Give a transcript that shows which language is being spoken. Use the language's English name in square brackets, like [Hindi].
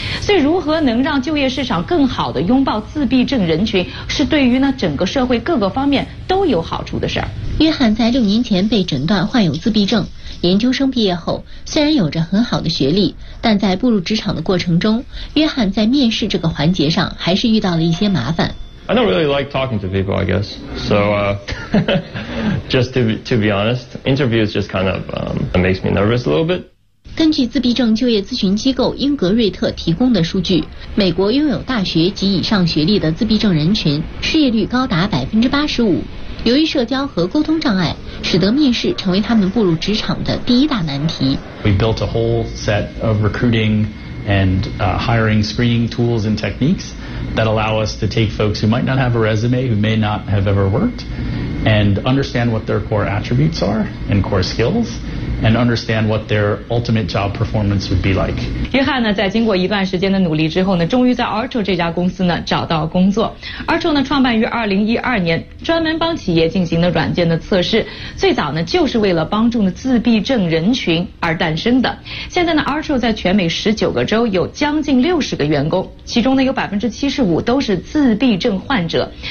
[Chinese] 所以如何能让就业市场更好的拥抱自闭症人群，是对于呢整个社会各个方面都有好处的事儿。约翰在6年前被诊断患有自闭症，研究生毕业后虽然有着很好的学历，但在步入职场的过程中，约翰在面试这个环节上还是遇到了一些麻烦。 [English] I don't really like talking to people, I guess. So, just to be honest, interviews just kind of, makes me nervous a little bit. [Chinese] 根据自闭症就业咨询机构英格瑞特提供的数据，美国拥有大学及以上学历的自闭症人群失业率高达85%。由于社交和沟通障碍，使得面试成为他们步入职场的第一大难题。 [English] We built a whole set of recruiting and, hiring screening tools and techniques. That allow us to take folks who might not have a resume, who may not have ever worked, and understand what their core attributes are and core skills, and understand what their ultimate job performance would be like. [Chinese] 约翰呢，在经过一段时间的努力之后呢，终于在 Archer 这家公司呢找到工作。 Archer 呢创办于2012年，专门帮企业进行的软件的测试，最早呢就是为了帮助呢自闭症人群而诞生的。现在呢 ，Archer 在全美19个州有将近60个员工，其中呢有75%都是自闭症患者。